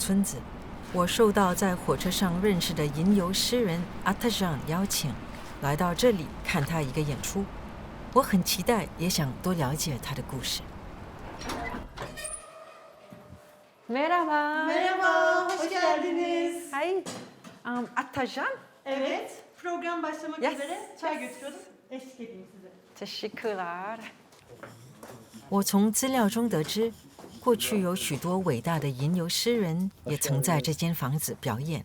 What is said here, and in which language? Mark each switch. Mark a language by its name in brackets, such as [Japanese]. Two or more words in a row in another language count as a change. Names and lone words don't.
[Chinese] 村子，我受到在火车上认识的吟游诗人阿特让邀请，来到这里看他一个演出。我很期待，也想多了解他的故事。 [Turkish] Merhaba. Merhaba, hoş geldiniz. [English] Hi. Atajan. [Turkish] Evet, program başlamak [English] Yes. [Turkish] üzere. Çay götürüyordum. Eşlik edeyim size. Teşekkürler. [Chinese] 我从资料中得知，过去有许多伟大的吟游诗人也曾在这间房子表演。